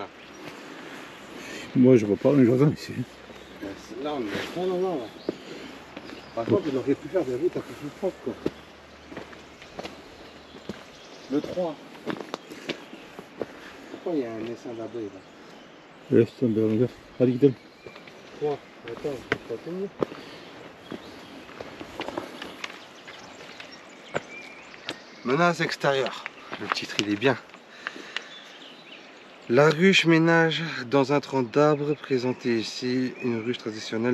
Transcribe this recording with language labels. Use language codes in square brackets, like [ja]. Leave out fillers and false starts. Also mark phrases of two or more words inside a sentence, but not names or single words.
[fr] Moi, je vois pas un jardin ici. Là, on est... Non. Par contre, il aurait pu faire des routes un peu plus propres, quoi. Le 3. Pourquoi il y a un essaim d'abeilles là? [tr] Evet, sen devam eder. Hadi gidelim. [fr] 3. Attends, je peux pas tenir. Menace extérieure. Le titre, il est bien. La ruche ménage dans un tronc d'arbre présenté ici, une ruche traditionnelle.